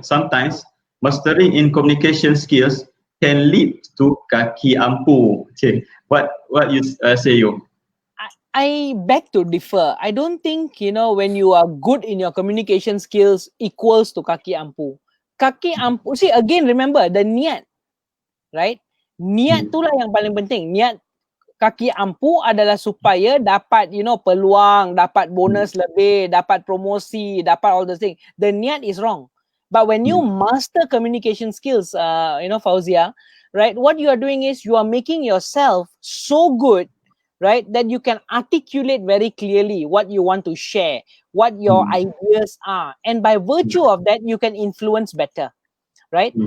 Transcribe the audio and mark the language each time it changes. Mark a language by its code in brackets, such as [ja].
[en] Sometimes mastering in communication skills can lead to kaki ampu. Okay. What you say you? I beg to differ. I don't think, when you are good in your communication skills equals to kaki ampu. Kaki ampu, see again, remember the niat, right? [ms] Niat itulah yang paling penting. Niat kaki ampu adalah supaya dapat, peluang, dapat bonus lebih, dapat promosi, dapat [en] all those things. The niat is wrong. But when you master communication skills, Fauzia, right? What you are doing is you are making yourself so good right? That you can articulate very clearly what you want to share, what your ideas are. And by virtue of that, you can influence better, right?